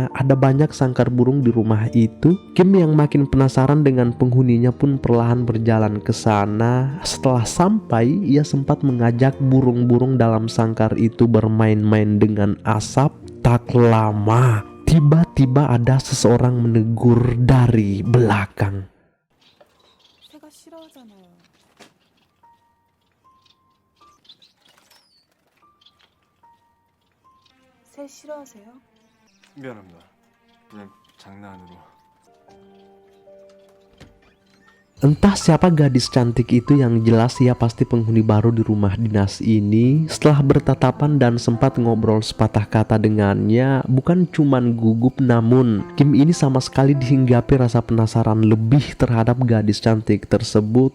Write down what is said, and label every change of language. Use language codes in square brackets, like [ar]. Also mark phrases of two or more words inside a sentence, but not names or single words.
[id] Ada banyak sangkar burung di rumah itu. Kim yang makin penasaran dengan penghuninya pun perlahan berjalan ke sana. Setelah sampai, ia sempat mengajak burung-burung dalam sangkar itu bermain-main dengan asap. Tak lama, tiba-tiba ada seseorang menegur dari belakang. [ko] 새가 싫어하잖아요. 새 싫어하세요? 미안합니다. 그냥 장난으로. [id] Entah siapa gadis cantik itu, yang jelas ia pasti penghuni baru di rumah dinas ini. Setelah bertatapan dan sempat ngobrol sepatah kata dengannya, bukan cuman gugup, namun Kim ini sama sekali dihinggapi rasa penasaran lebih terhadap gadis cantik tersebut.